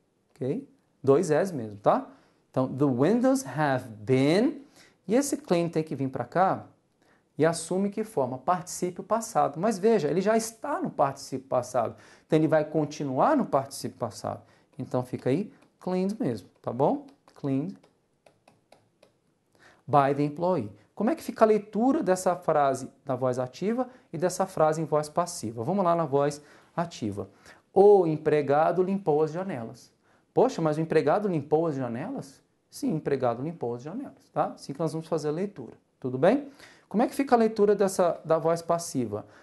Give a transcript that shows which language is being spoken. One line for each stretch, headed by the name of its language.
Portuguese: Ok? Dois S mesmo, tá? Então,
English: the windows have been,
Portuguese: e esse clean tem que vir para cá e assume que forma particípio passado. Mas veja, ele já está no particípio passado, então ele vai continuar no particípio passado. Então fica aí cleaned mesmo, tá bom?
English: Cleaned by the employee.
Portuguese: Como é que fica a leitura dessa frase na voz ativa e dessa frase em voz passiva? Vamos lá na voz ativa. O empregado limpou as janelas. Poxa, mas o empregado limpou as janelas? Sim, o empregado limpou as janelas, tá? Assim que nós vamos fazer a leitura, tudo bem? Como é que fica a leitura da voz passiva?